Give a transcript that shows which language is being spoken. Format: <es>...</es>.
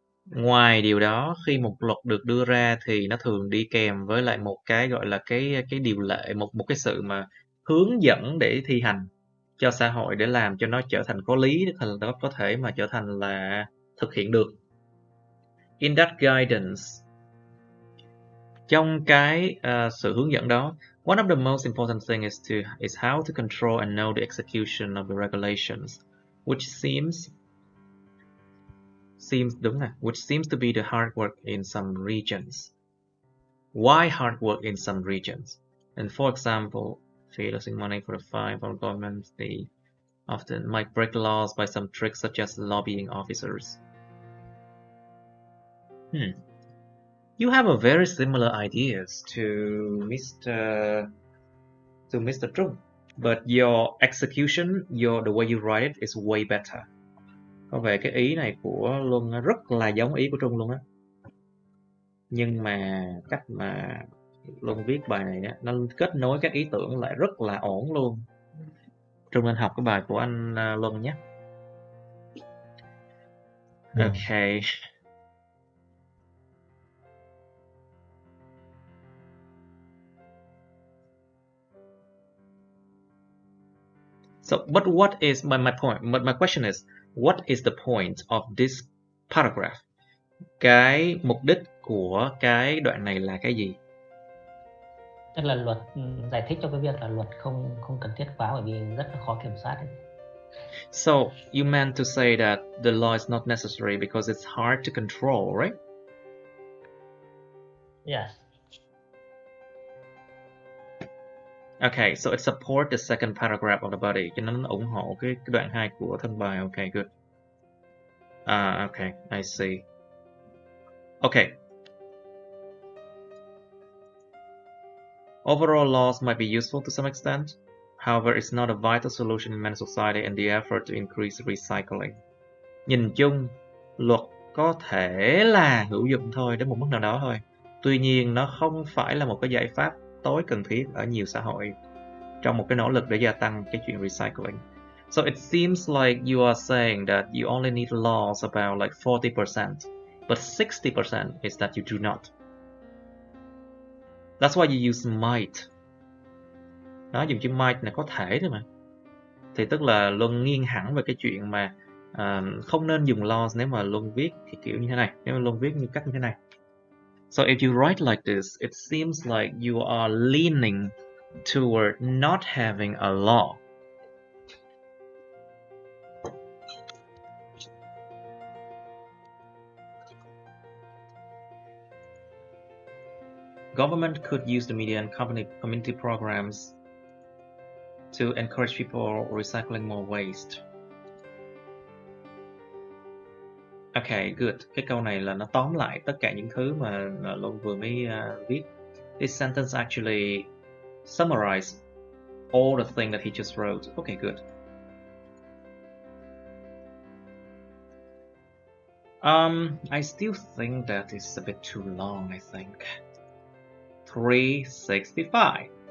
<vi>Ngoài điều đó, khi một luật được đưa ra thì nó thường đi kèm với lại một cái gọi là cái điều lệ, một cái sự mà hướng dẫn để thi hành cho xã hội, để làm cho nó trở thành có lý, để nó có thể mà trở thành là thực hiện được.</vi> <en>In that guidance,</en> <vi>trong cái sự hướng dẫn đó,</vi> <en>one of the most important thing is how to control and know the execution of the regulations, which seems to be the hard work in some regions. Why hard work in some regions? And for example, losing money for the fine from government, they often might break laws by some tricks such as lobbying officers. You have a very similar ideas to Mr. Trung, but your execution, the way you write it is way better.</en> <vi>Có vẻ cái ý này của Luân rất là giống ý của Trung luôn á. Nhưng mà cách mà Luân viết bài này á, nó kết nối các ý tưởng lại rất là ổn luôn. Trung nên học cái bài của anh Luân nhé.</vi> <en>Okay. So, but what is my point? But my question is, what is the point of this paragraph?</en> <vi>Cái mục đích của cái đoạn này là cái gì? Tức là luật giải thích cho cái việc là luật không cần thiết quá, bởi vì rất là khó kiểm soát ấy.</vi> <en>So you meant to say that the law is not necessary because it's hard to control, right? Yes. Okay, so it supports the second paragraph of the body.</en> <vi>Cho nên nó ủng hộ cái đoạn 2 của thân bài.</vi> <en>Okay, good. Okay, I see. Okay. Overall, laws might be useful to some extent. However, it's not a vital solution in many society and the effort to increase recycling.</en> <vi>Nhìn chung, luật có thể là hữu dụng thôi, đến một mức nào đó thôi. Tuy nhiên, nó không phải là một cái giải pháp tối cần thiết ở nhiều xã hội trong một cái nỗ lực để gia tăng cái chuyện recycling.</vi> <en>So it seems like you are saying that you only need laws about like 40%, but 60% is that you do not. That's why you use might.</en> <vi>Nó dùng chữ might là có thể thôi mà. Thì tức là Luân nghiêng hẳn về cái chuyện mà không nên dùng lost nếu mà Luân viết thì kiểu như thế này, nếu mà Luân viết như cách như thế này.</vi> <en>So if you write like this, it seems like you are leaning toward not having a law. Government could use the media and community programs to encourage people recycling more waste. Okay, good.</en> <vi>Cái câu này là nó tóm lại tất cả những thứ mà Luân vừa mới viết.</vi> <en>This sentence actually summarizes all the things that he just wrote. Okay, good. I still think that is a bit too long, I think. 365.</en>